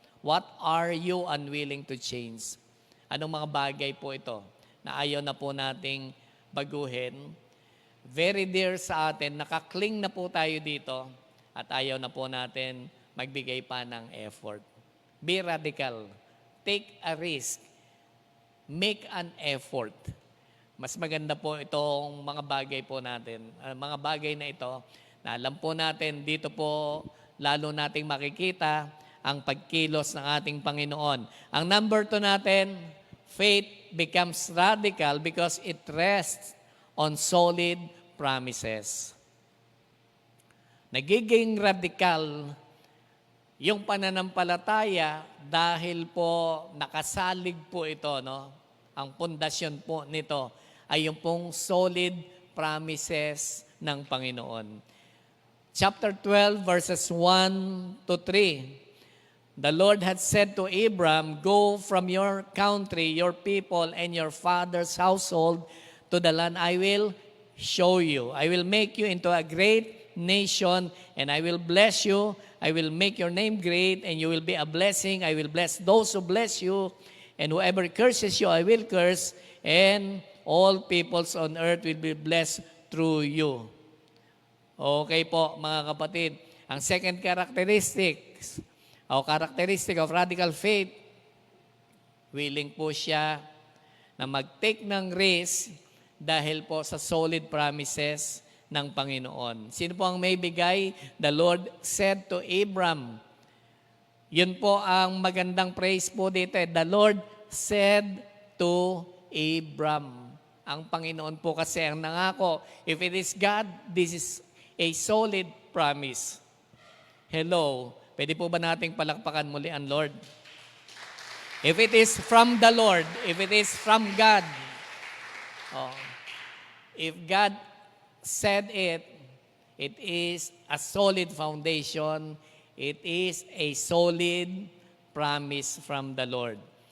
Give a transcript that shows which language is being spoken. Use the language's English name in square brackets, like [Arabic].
[English] What are you unwilling to change? [Filipino] Anong mga bagay po ito na ayaw na po nating baguhin? [English] Very dear [Filipino] sa atin, nakakling na po tayo dito at ayaw na po natin magbigay pa ng effort. [English] Be radical. Take a risk. Make an effort. [Filipino] Mas maganda po itong mga bagay po natin. Mga bagay na ito, na alam po natin, dito po lalo nating makikita ang pagkilos ng ating Panginoon. Ang number 2 natin, [English] faith becomes radical because it rests on solid promises. [Filipino] Nagiging radical yung pananampalataya dahil po nakasalig po ito, no? Ang pundasyon po nito ay yung pong solid promises ng Panginoon. [English] Chapter 12, verses 1 to 3. The Lord had said to Abram, "Go from your country, your people, and your father's household to the land I will show you. I will make you into a great nation, and I will bless you. I will make your name great, and you will be a blessing. I will bless those who bless you, and whoever curses you, I will curse, and all peoples on earth will be blessed through you." [Filipino] Okay po, mga kapatid. Ang second characteristics of radical faith, willing po siya na mag-take ng risk dahil po sa solid promises ng Panginoon. Sino po ang may bigay? [English] The Lord said to Abram. [Filipino] Yun po ang magandang praise po dito. [English] The Lord said to Abram. [Filipino] Ang Panginoon po kasi ang nangako. [English] If it is God, this is a solid promise. Hello. [Filipino] Pwede po ba nating palakpakan muli ang Lord? [English] If it is from the Lord, if it is from God, if God said it, it is a solid foundation, it is a solid promise from the Lord.